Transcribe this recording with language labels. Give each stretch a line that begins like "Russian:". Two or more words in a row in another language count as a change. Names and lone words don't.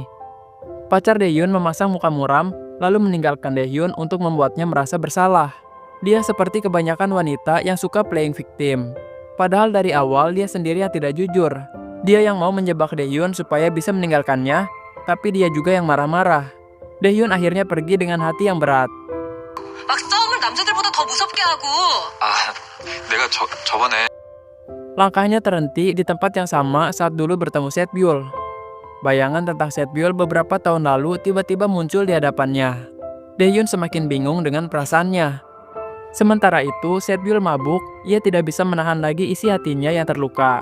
Indonesian: Pacar Daehyun memasang muka muram lalu meninggalkan Daehyun untuk membuatnya merasa bersalah. Dia seperti kebanyakan wanita yang suka
English: playing victim.
Indonesian: Padahal dari awal dia sendiri yang tidak jujur. Dia yang mau menjebak Daehyun supaya bisa meninggalkannya, tapi dia juga yang marah-marah. Daehyun akhirnya pergi dengan hati yang berat.
Korean: 막 싸움을 남자들보다 더 무섭게 하고. 내가 저번에
Indonesian: Langkahnya terhenti di tempat yang sama saat dulu bertemu Setbyul. Bayangan tentang Setbyul beberapa tahun lalu tiba-tiba muncul di hadapannya. Daehyun semakin bingung dengan perasaannya. Sementara itu, Setbyul mabuk, ia tidak bisa menahan lagi isi hatinya yang terluka.